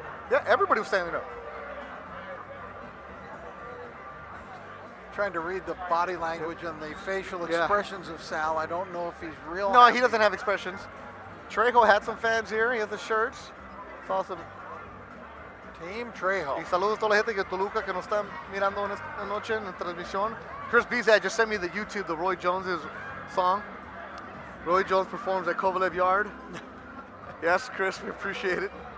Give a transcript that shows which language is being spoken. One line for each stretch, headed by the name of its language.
English: Yeah, everybody was standing up. Trying to read the body language and the facial expressions of Saul. I don't know if he's real. No, happy. he doesn't have expressions. Trejo had some fans here. He has the shirts. It's awesome. Team Trejo.
Spanish: Y saludos a toda la gente de Toluca que nos están mirando en esta noche en transmisión.
English: Chris Bizak just sent me the YouTube, the Roy Jones' song. Roy Jones performs at Kovalev Yard. Yes, Chris, we appreciate it.